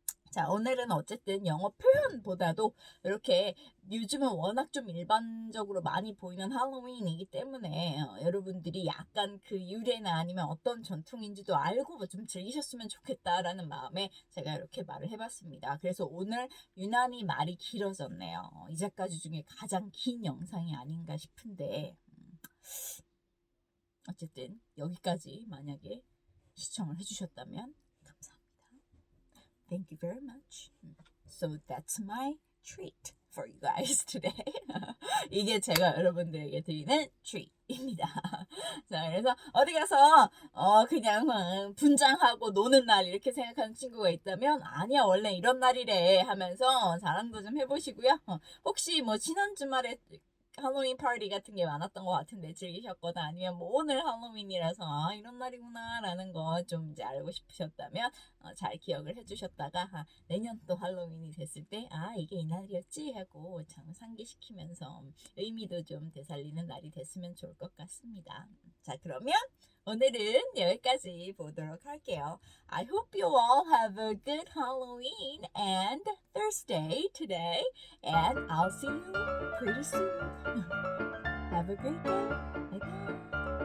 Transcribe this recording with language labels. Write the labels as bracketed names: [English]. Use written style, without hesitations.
[Korean] 자, 오늘은 어쨌든 영어 표현보다도 이렇게 요즘은 워낙 좀 일반적으로 많이 보이는 할로윈이기 때문에 여러분들이 약간 그 유래나 아니면 어떤 전통인지도 알고 좀 즐기셨으면 좋겠다라는 마음에 제가 이렇게 말을 해봤습니다. 그래서 오늘 유난히 말이 길어졌네요. 이제까지 중에 가장 긴 영상이 아닌가 싶은데 어쨌든 여기까지 만약에 시청을 해주셨다면 감사합니다. [English] Thank you very much. So that's my treat for you guys today. [Korean] 이게 제가 여러분들에게 드리는 treat입니다. 자, 그래서 어디 가서 그냥 분장하고 노는 날 이렇게 생각하는 친구가 있다면 아니야 원래 이런 날이래 하면서 자랑도 좀 해보시고요. 혹시 뭐 지난 주말에 할로윈 파티 같은 게 많았던 것 같은데 즐기셨거나 아니면 뭐 오늘 할로윈이라서 이런 날이구나 라는 거 좀 이제 알고 싶으셨다면 잘 기억을 해주셨다가 내년 또 할로윈이 됐을 때 이게 이 날이었지 하고 참 상기시키면서 의미도 좀 되살리는 날이 됐으면 좋을 것 같습니다. 자, 그러면 오늘은 여기까지 보도록 할게요. [English] I hope you all have a good Halloween and Thursday today, and I'll see you pretty soon. Have a great day. Bye bye.